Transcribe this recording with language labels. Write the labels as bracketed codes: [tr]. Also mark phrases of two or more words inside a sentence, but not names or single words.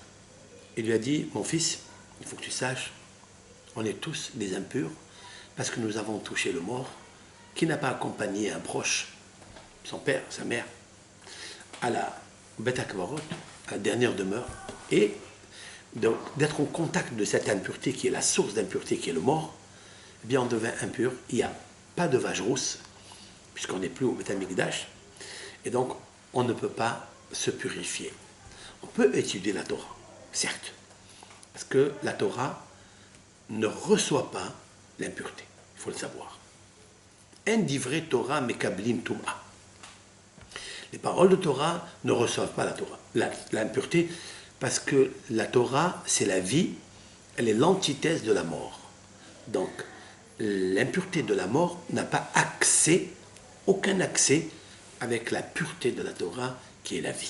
[fr] Il lui a dit, mon fils, il faut que tu saches, on est tous des impurs, parce que nous avons touché le mort, qui n'a pas accompagné un proche, son père, sa mère, à la Beth Akvarot, à la dernière demeure, et d'être au contact de cette impureté qui est la source d'impureté qui est le mort, eh bien on devient impur, il n'y a pas de vache rousse, puisqu'on n'est plus au Beth Amikdash, et donc on ne peut pas se purifier. On peut étudier la Torah, certes, parce que la Torah ne reçoit pas l'impureté, il faut le savoir. [he] אין דברי תורה מקבלים טומאה. [fr] Les paroles de Torah ne reçoivent pas la Torah, l'impureté, parce que la Torah, c'est la vie, elle est l'antithèse de la mort. Donc, l'impureté de la mort n'a pas accès, aucun accès avec la pureté de la Torah, qui est la vie.